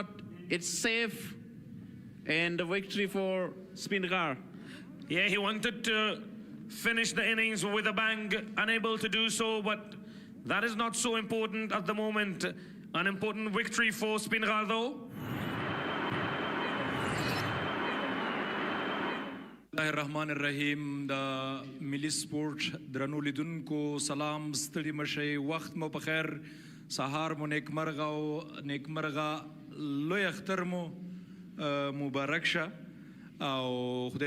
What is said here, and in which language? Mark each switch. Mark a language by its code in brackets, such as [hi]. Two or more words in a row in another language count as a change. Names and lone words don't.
[en] It's safe. And the victory for SPINGHAR. Yeah, he wanted to finish the innings with a bang, unable to do so, but that is not so important at the moment. An important victory for SPINGHAR though. [ar] الرحمن الرحیم [ps] د ملي سپورت درنو لیدونکو سلام ستړي مشئ وخت مو په خیر سهار مو نیکمرغه او نیکمرغه لوی اختر مو مبارک شه او خدای